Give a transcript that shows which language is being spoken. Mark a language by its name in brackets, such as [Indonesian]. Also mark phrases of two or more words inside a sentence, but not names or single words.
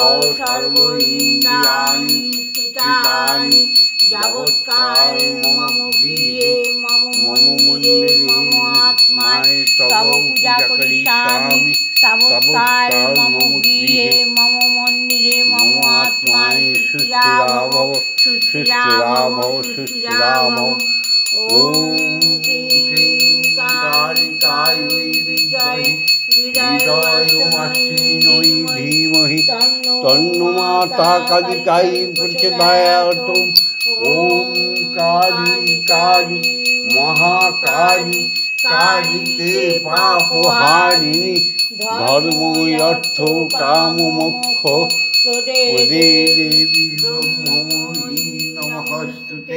[Sanskrit] সর্ব ইন্দ্রিয়াণি স্থিতানি যাবৎকাল মম গৃহে মম মন্দিরে মম আত্মায় তব পূজা করিষ্যামি তাবৎকাল মম গৃহে মম মন্দিরে মম আত্মায় সুস্থিরা ভব সুস্থিরা ভব সুস্থিরা ভব। ওম ক্রিং কালিকায় বিদ্মহে হৃদয়মস্মিন্নৈ ধীমহি তন্নো মাতা কালিকায় প্রচোদয়াৎ। ওম কালী কালী মহাকালী কালীতে পাপহারিণী ধর্ম অর্থ কাম মোক্ষ প্রদে দেবী ব্রহ্মময়ী নমস্তুতে।